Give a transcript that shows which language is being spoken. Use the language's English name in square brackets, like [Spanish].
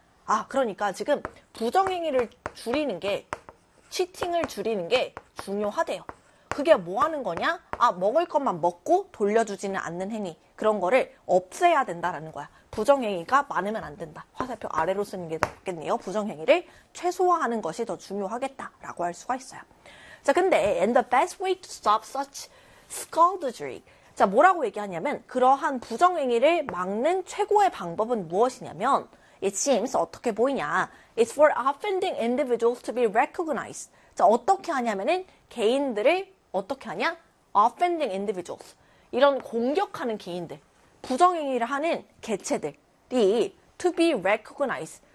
[Korean] 아, 그러니까 지금 부정행위를 줄이는 게, 치팅을 줄이는 게 중요하대요. 그게 뭐 하는 거냐? 아, 먹을 것만 먹고 돌려주지는 않는 행위. 그런 거를 없애야 된다라는 거야. 부정행위가 많으면 안 된다. 화살표 아래로 쓰는 게더 맞겠네요. 부정행위를 최소화하는 것이 더 중요하겠다라고 할 수가 있어요. 자, 근데, [English] and the best way to stop such skullduggery. [Korean] 자, 뭐라고 얘기하냐면, 그러한 부정행위를 막는 최고의 방법은 무엇이냐면, [English] it seems, [Korean] 어떻게 보이냐. [English] It's for offending individuals to be recognized. [Korean] 자, 어떻게 하냐면은, 개인들을 어떻게 하냐? [English] Offending individuals. [Korean] 이런 공격하는 개인들, 부정행위를 하는 개체들이 [English] to be recognized.